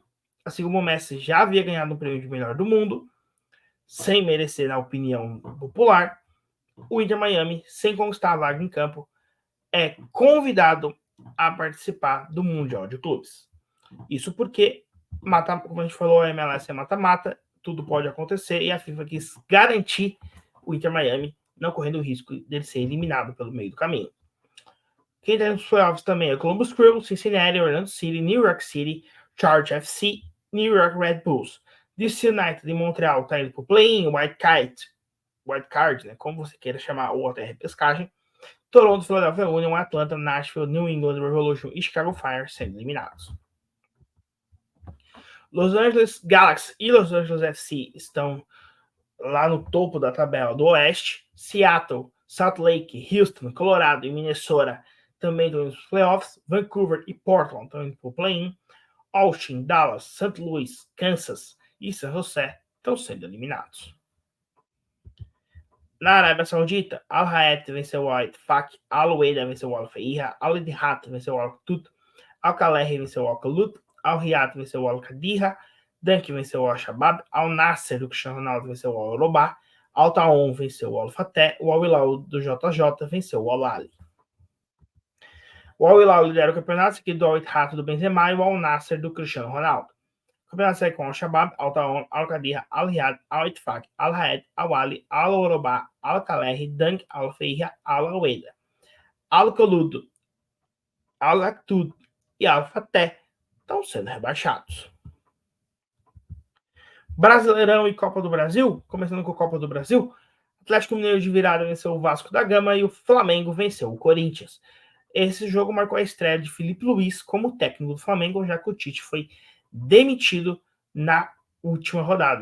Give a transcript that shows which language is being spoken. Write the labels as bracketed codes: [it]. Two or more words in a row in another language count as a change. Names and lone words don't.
[pt] Assim como o Messi já havia ganhado o prêmio de melhor do mundo, sem merecer na opinião popular, o Inter Miami, sem conquistar a vaga em campo, é convidado a participar do Mundial de Clubes. Isso porque, como a gente falou, a MLS é mata-mata, tudo pode acontecer, e a FIFA quis garantir o Inter Miami, não correndo o risco dele ser eliminado pelo meio do caminho. Quem está nos playoffs também é o Columbus Crew, Cincinnati, Orlando City, New York City, Charge FC, New York Red Bulls. DC United de Montreal está indo para o play-in, [en] White Card, [pt] né, como você queira chamar, ou até repescagem. Toronto, Philadelphia Union, Atlanta, Nashville, New England Revolution e Chicago Fire sendo eliminados. Los Angeles Galaxy e Los Angeles FC estão lá no topo da tabela do Oeste. Seattle, Salt Lake, Houston, Colorado e Minnesota também estão nos playoffs. Vancouver e Portland estão indo para o play-in. Austin, Dallas, St. Louis, Kansas e San José estão sendo eliminados. Na Arábia Saudita, Al-Hayat venceu o Al-Ittifaq, Al-Weda venceu o Al-Faiha, Al-Ittihad venceu o Al-Qutb, Al-Kalehi venceu o Al-Qalut, Al-Riyad venceu o Al-Qadiha, Dunk venceu o Al-Shabaab, Al-Nasser do Cristiano Ronaldo venceu o Al-Robá, Al-Taon venceu o Al-Fateh, o Al-Hilal do JJ venceu o Al-Ali. O Al-Hilal lidera o campeonato, seguido do Al-Ittihad do Benzema e o Al-Nasser do Cristiano Ronaldo. O campeonato segue com Al-Shabaab, Al-Taon, Al-Qadiha, Al-Riyad, Al-Ittifaq, Al-Hayat, Al-Wali, Al-Orobá, Al-Kalehi, Dunk, Al-Faiha, Al-Weda, Al-Qaludo, Al-Aktub e Al-Fateh estão sendo rebaixados. Brasileirão e Copa do Brasil, começando com a Copa do Brasil, Atlético Mineiro de virada venceu o Vasco da Gama e o Flamengo venceu o Corinthians. Esse jogo marcou a estreia de Felipe Luiz como técnico do Flamengo, já que o Tite foi demitido na última rodada.